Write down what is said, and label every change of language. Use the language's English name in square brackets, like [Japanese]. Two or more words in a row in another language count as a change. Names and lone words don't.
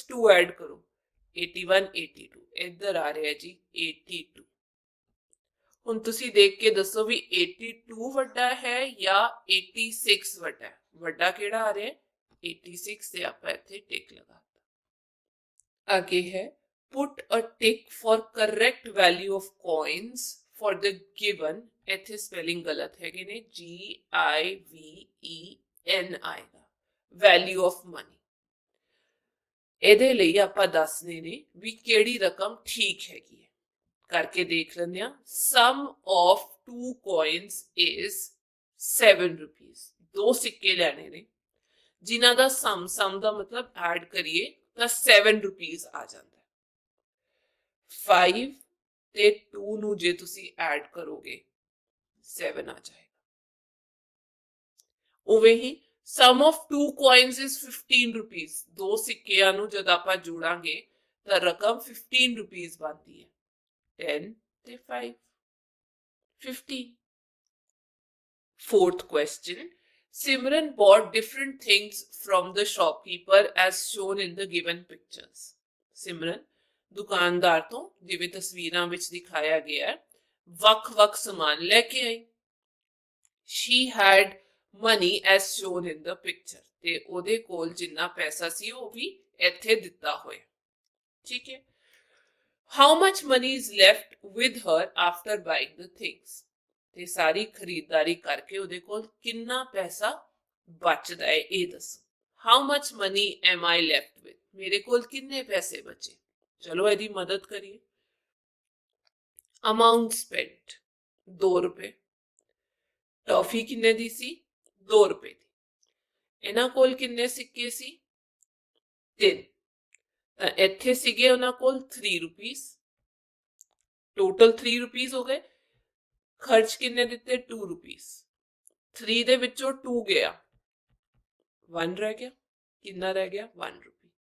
[Punjabi] 2 ਐਡ ਕਰੋ 81 82 ਇੱਧਰ ਆ ਰਿਹਾ ਜੀ 82 ਹੁਣ ਤੁਸੀਂ ਦੇਖ ਕੇ ਦੱਸੋ ਵੀ 82 ਵੱਡਾ ਹੈ ਜਾਂ 86 ਵੱਡਾ ਹੈ ਵੱਡਾ ਕਿਹੜਾ ਆ ਰਿਹਾ 86 ਤੇ ਆਪਾਂ ਇੱਥੇ ਟਿਕ ਲਗਾਤਾ ਅੱਗੇ ਹੈ [English] put a tick for correct value of coins for the given [Punjabi] ਇੱਥੇ ਸਪੈਲਿੰਗ ਗਲਤ ਹੈਗੇ ਨੇ GIVEN ਆਏਗਾ [English] value of money [Punjabi] ਇਹਦੇ ਲਈ ਆਪਾਂ ਦੱਸਨੇ ਨੇ ਵੀ ਕਿਹੜੀ ਰਕਮ ਠੀਕ ਹੈਗੀ ਹੈ ਕਰਕੇ ਦੇਖ ਲੈਂਦੇ ਆ [English] sum of two coins is 7 rupees [Punjabi] ਦੋ ਸਿੱਕੇ ਲੈਣੇ ਨੇ ਜਿਨ੍ਹਾਂ ਦਾ sum ਦਾ ਮਤਲਬ ਐਡ ਕਰੀਏ ਤਾਂ 7 rupees ਆ ਜਾਂਦਾ 5 ਤੇ 2 ਨੂੰ ਜੇ ਤੁਸੀਂ ਐਡ ਕਰੋਗੇ 7 ਆ ਜਾਏਗਾ ਉਵੇਂ ਹੀ [English] sum of two coins is 15 rupees [Punjabi] ਦੋ ਸਿੱਕਿਆਂ ਨੂੰ ਜਦ ਆਪਾਂ ਜੋੜਾਂਗੇ ਤਾਂ ਰਕਮ 15 rupees ਬਣਦੀ [English] ਹੈ 10 ਤੇ 5 50 fourth question Simran bought different things from the shopkeeper as shown in the given pictures Simran [Punjabi] ਦੁਕਾਨਦਾਰ ਤੋਂ ਜਿਵੇਂ ਤਸਵੀਰਾਂ ਵਿੱਚ ਦਿਖਾਇਆ ਗਿਆ ਵੱਖ-ਵੱਖ ਸਮਾਨ ਲੈ ਕੇ ਆਈ [English] she had money as shown in the [Punjabi] picture ਤੇ ਉਹਦੇ ਕੋਲ ਜਿੰਨਾ ਪੈਸਾ ਸੀ ਉਹ ਵੀ ਇੱਥੇ ਦਿੱਤਾ ਹੋਇਆ ਠੀਕ ਹੈ [English] how much money is left with her after buying the things [Punjabi] ਤੇ ਸਾਰੀ ਖਰੀਦਦਾਰੀ ਕਰਕੇ ਉਹਦੇ ਕੋਲ ਕਿੰਨਾ ਪੈਸਾ ਬਚਦਾ ਹੈ ਇਹ ਦੱਸੋ [English] how much money am I left with [Punjabi] ਮੇਰੇ ਕੋਲ ਕਿੰਨੇ ਪੈਸੇ ਬਚੇ ਚਲੋ ਇਹਦੀ ਮਦਦ ਕਰੀਏ [English] amount spent [Punjabi] 2 ਰੁਪਏ ਟੌਫੀ ਕਿੰਨੇ ਦੀ ਸੀ 2 ਰੁਪਏ ਦੀ ਇਹਨਾਂ ਕੋਲ ਕਿੰਨੇ ਸਿੱਕੇ ਸੀ 3 ਤਾਂ ਇੱਥੇ ਸੀਗੇ ਉਹਨਾਂ ਕੋਲ 3 ਰੁਪੀਸ ਟੋਟਲ 3 ਰੁਪੀਸ ਹੋ ਗਏ ਖਰਚ ਕਿੰਨੇ ਦਿੱਤੇ 2 ਰੁਪੀਸ 3 ਦੇ ਵਿੱਚੋਂ 2 ਗਿਆ 1 ਰਹਿ ਗਿਆ ਕਿੰਨਾ ਰਹਿ ਗਿਆ 1 ਰੁਪੀ